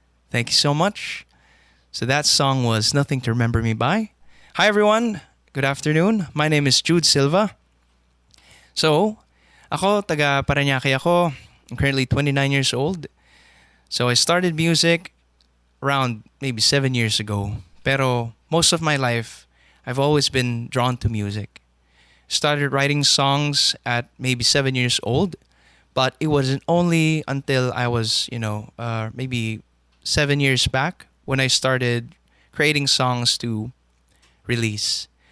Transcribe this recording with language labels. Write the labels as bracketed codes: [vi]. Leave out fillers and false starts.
[en] Thank you so much. So that song was Nothing to Remember Me By. Hi everyone, good afternoon. My name is Jude Silva. [tl] So, ako, taga Parañaque ako. [en] I'm currently 29 years old. So I started music around maybe 7 years ago. Pero most of my life, I've always been drawn to music. Started writing songs at maybe 7 years old, but it wasn't only until I was, maybe 7 years back when I started creating songs to release.